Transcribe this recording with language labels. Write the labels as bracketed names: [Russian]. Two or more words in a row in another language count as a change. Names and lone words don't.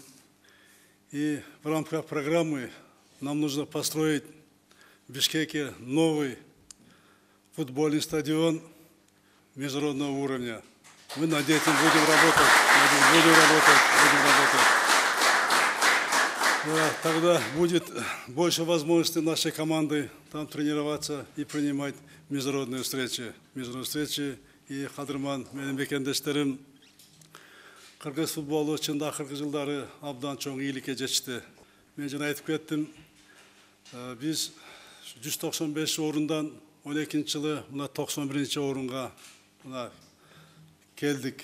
[Russian] И в рамках программы нам нужно построить в Бишкеке новый футбольный стадион международного уровня. Мы над этим будем работать, будем работать. Да, тогда будет больше возможностей нашей команды там тренироваться и принимать международные встречи. [Kyrgyz] И Кадырман, менин бекендештерим, Кыргыз футболу чында акыркы жылдары абдан чоң ийгиликке жетишти. Мен жана айтып кеттим, биз 195 орундан 12-жылы мына 91 орунга мына келдик.